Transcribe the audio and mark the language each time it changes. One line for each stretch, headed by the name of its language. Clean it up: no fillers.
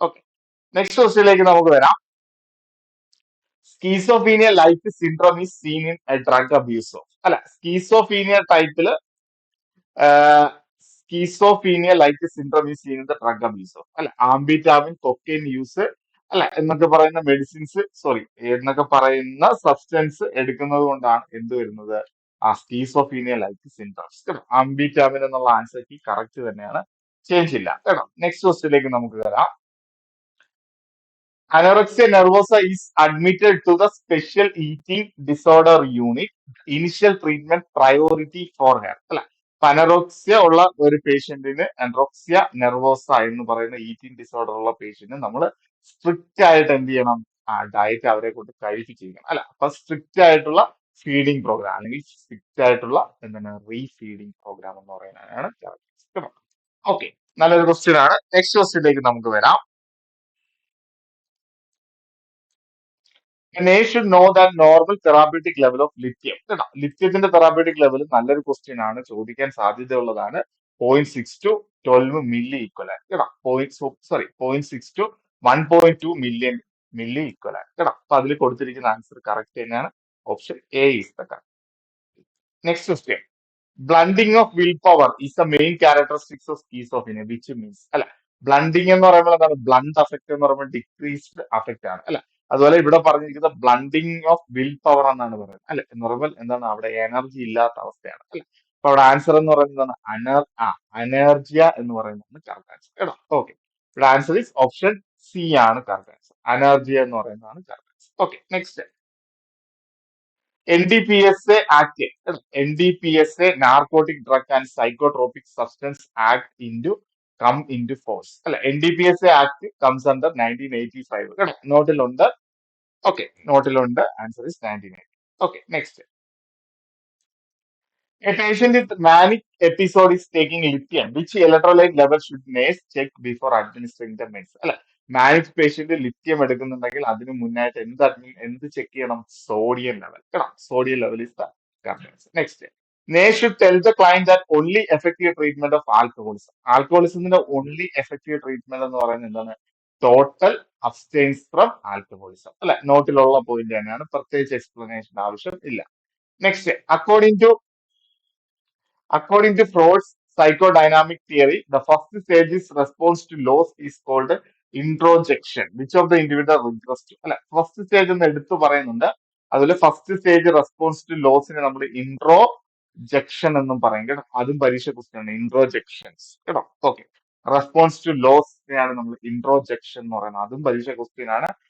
Malayalam: Okay, next ക്വസ്റ്റിലേക്ക് നമുക്ക് വരാം.
English: schizophrenia like syndrome is seen in drug അബ്യൂസോ
Malayalam: അല്ല, schizophrenia ടൈപ്പില് schizophrenia like syndrome is seen in the drug അബ്യൂസോ അല്ല, ആംബിറ്റാമിൻ, cocaine use അല്ല എന്നൊക്കെ പറയുന്ന മെഡിസിൻസ്, സോറി എന്നൊക്കെ പറയുന്ന സബ്സ്റ്റൻസ് എടുക്കുന്നത് കൊണ്ടാണ് എന്ത് വരുന്നത്, ആ സ്കീസോഫീനിയ ലൈക്ക് സിൻഡ്രോംസ് കേട്ടോ. ആംബിറ്റാമിൻ എന്നുള്ള ആൻസർ കീ കറക്റ്റ് തന്നെയാണ്, ചേഞ്ച് ഇല്ല കേട്ടോ. നെക്സ്റ്റ് ക്വസ്റ്റിലേക്ക് നമുക്ക് വരാം.
English: Anorexia nervosa is admitted to the special eating disorder unit. Initial treatment priority for her.
Malayalam: അല്ല, അനറോക്സിയ ഉള്ള ഒരു പേഷ്യന്റിന് അനറോക്സിയ നെർവോസ എന്ന് പറയുന്ന ഈറ്റിംഗ് ഡിസോർഡർ ഉള്ള പേഷ്യന്റിന് നമ്മൾ സ്ട്രിക്റ്റ് ആയിട്ട് എന്ത് ചെയ്യണം, ആ ഡയറ്റ് അവരെ കൊണ്ട് കഴിപ്പിച്ചിരിക്കണം. അല്ല, അപ്പൊ സ്ട്രിക്റ്റ് ആയിട്ടുള്ള ഫീഡിംഗ് പ്രോഗ്രാം അല്ലെങ്കിൽ സ്ട്രിക്റ്റ് ആയിട്ടുള്ള എന്താണ് റീഫീഡിംഗ് പ്രോഗ്രാം എന്ന് പറയുന്നതാണ്. ഓക്കെ, നല്ലൊരു ക്വസ്റ്റ്യൻ ആണ്. നെക്സ്റ്റ് ക്വസ്റ്റ്യനിലേക്ക് നമുക്ക് വരാം.
English: A nation should know that normal therapeutic level of lithium.
Malayalam: കേട്ടോ, ലിത്യത്തിന്റെ തെറാപ്യൂട്ടിക് ലെവൽ നല്ലൊരു ക്വസ്റ്റ്യൻ ആണ്, ചോദിക്കാൻ സാധ്യതയുള്ളതാണ്. 0.6 to 12 മില്ലി ഈക്വലാൻ കേട്ടോ. Point six to 1.2 million milli ഈക്വലാൻ കേട്ടോ. അപ്പൊ അതിൽ കൊടുത്തിരിക്കുന്ന ആൻസർ കറക്റ്റ് തന്നെയാണ്.
English: Option A is the correct.
Malayalam: Next question.
English: blunting of will power is the main characteristics of schizophrenia which means
Malayalam: അല്ല, ബ്ലണ്ടിങ് എന്ന് പറയുമ്പോൾ എന്താണ്, ബ്ലണ്ട് അഫക്ട് എന്ന് പറയുമ്പോൾ ഡിക്രീസ്ഡ് അഫക്ട് ആണ് അല്ല. അതുപോലെ ഇവിടെ പറഞ്ഞിരിക്കുന്നത് ബ്ലണ്ടിങ് ഓഫ് വിൽ പവർ എന്നാണ് പറയുന്നത് അല്ലെ, എന്ന് പറയുമ്പോൾ എന്താണ്, അവിടെ എനർജി ഇല്ലാത്ത അവസ്ഥയാണ് അല്ലെ. അപ്പൊ അവിടെ ആൻസർ എന്ന് പറയുന്നത് അനർജിയ എന്ന് പറയുന്നതാണ് കറക്റ്റ് ആൻസർ കേട്ടോ. ഓക്കെ, ഇവിടെ ആൻസർ ഈസ് ഓപ്ഷൻ സി ആണ് കറക്റ്റ് ആൻസർ. അനർജിയ എന്ന് പറയുന്നതാണ് correct answer.
English: Okay, next. NDPSA Act. NDPSA Narcotic Drug and Psychotropic Substance Act come into force. അല്ല, NDPSA Act comes under 1985.
Malayalam: കേട്ടോ, നോട്ടിലുണ്ട്. Okay, നോട്ടിലുണ്ട്. Answer is 1980. Okay, next.
English: A patient with manic episode is taking lithium. Which electrolyte level should nurse check before administering the medicine?
Malayalam: അല്ല, manic patient lithium എടുക്കുന്നുണ്ടെങ്കിൽ അതിന് മുന്നായിട്ട് എന്ത് check ചെയ്യണം, sodium level കേട്ടോ.
English: Sodium level is the correct. Next. They should tell the client that only effective treatment of alcoholism.
Malayalam: ആൽക്കഹോളിസത്തിന്റെ
English: only effective treatment
Malayalam: എന്ന് പറയുന്നത് എന്താണ്,
English: total abstinence from alcoholism
Malayalam: അല്ലെ. നോട്ടിലുള്ള പോയിന്റ് തന്നെയാണ്, പ്രത്യേകിച്ച് എക്സ്പ്ലനേഷൻ ആവശ്യം ഇല്ല.
English: Next. According to Freud's psychodynamic theory, the first stage's response to loss is called introjection. Which of the individual regress to?
Malayalam: അല്ല, first stage എന്ന് എടുത്തു പറയുന്നുണ്ട്. അതുപോലെ ഫസ്റ്റ് സ്റ്റേജ് റെസ്പോൺസ് ടു ലോസിനെ നമ്മൾ ഇൻട്രോജക്ഷൻ എന്നും പറയും കേട്ടോ. അതും പരീക്ഷ ക്വസ്റ്റ്യൻ ആണ്, ഇൻട്രോജക്ഷൻസ് കേട്ടോ. ഓക്കെ, റെസ്പോൺസ് ടു ലോസിനെയാണ് നമ്മൾ ഇൻട്രോജക്ഷൻ എന്ന് പറയുന്നത്, അതും പരീക്ഷ ക്വസ്റ്റ്യൻ ആണ്.